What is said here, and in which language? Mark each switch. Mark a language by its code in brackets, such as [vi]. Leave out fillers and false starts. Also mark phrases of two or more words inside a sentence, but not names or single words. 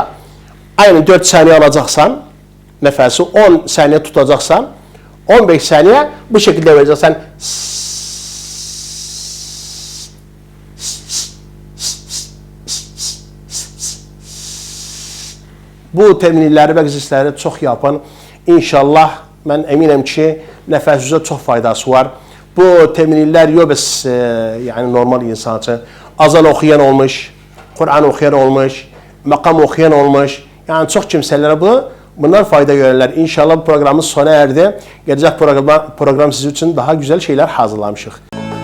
[tr] Aynen 4 saniye alacaksan, nefesi 10 saniye tutacaksan, 15 saniye bu şekilde vereceksen. [az] Bu teminləri və egzersizləri çox yapın. İnşallah mən əminəm ki, nəfəsinizə çox faydası var. Bu teminlər yox yani normal insan üçün. Azan oxuyan olmuş, Kur'an oxuyan olmuş, makam oxuyan olmuş. [tr] Yani çox kimsələrə bunlar fayda görürlər. İnşallah bu programımız sona erdi. [az] Gələcək program sizin üçün daha [tr] güzel şeyler [az] hazırlamışıq.